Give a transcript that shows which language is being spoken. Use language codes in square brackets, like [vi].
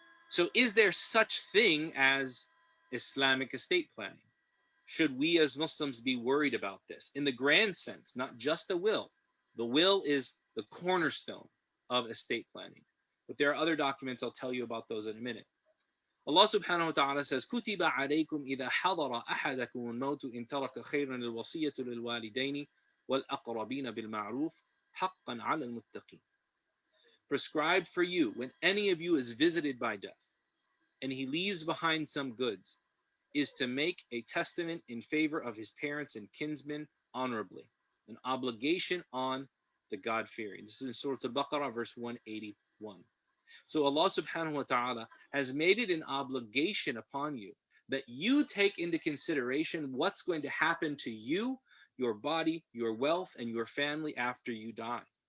[en] So, is there such thing as Islamic estate planning? Should we as Muslims be worried about this in the grand sense, not just the will? The will is the cornerstone of estate planning. But there are other documents, I'll tell you about those in a minute. [ar] Allah subhanahu wa ta'ala says, كُتِبَ عَلَيْكُمْ إِذَا حَضَرَ أَحَدَكُمُ الْمَوْتُ إِن تَرَكَ خَيْرًا الْوَصِيَّةُ لِلْوَالِدَيْنِ وَالْأَقْرَبِينَ بِالْمَعْرُوفِ حَقًّا عَلَى الْمُتَّقِينَ. [en] Prescribed for you, when any of you is visited by death, and he leaves behind some goods, is to make a testament in favor of his parents and kinsmen honorably, an obligation on the God-fearing. This is in Surah Al-Baqarah, verse 181. So Allah subhanahu wa ta'ala has made it an obligation upon you that you take into consideration what's going to happen to you, your body, your wealth, and your family after you die.